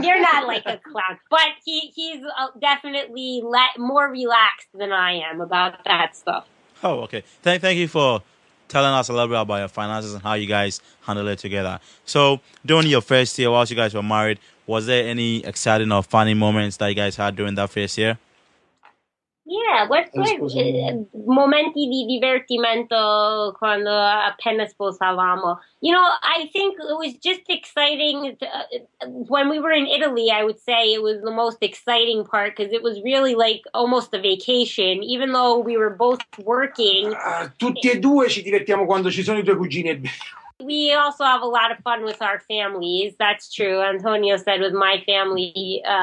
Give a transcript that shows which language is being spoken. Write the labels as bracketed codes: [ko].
[en] You're not like a clown, but he's definitely more relaxed than I am about that stuff. Oh, okay. Thank you for telling us a little bit about your finances and how you guys handle it together. So, during your first year, whilst you guys were married, was there any exciting or funny moments that you guys had during that first year? [it] Yeah, momenti di divertimento quando appena sposavamo. [en] I think it was just exciting. When we were in Italy, I would say it was the most exciting part because it was really like almost a vacation, even though we were both working. [it] Tutti e due ci divertiamo quando ci sono i tuoi cugini. [en] We also have a lot of fun with our families. That's true. Antonio said with my family.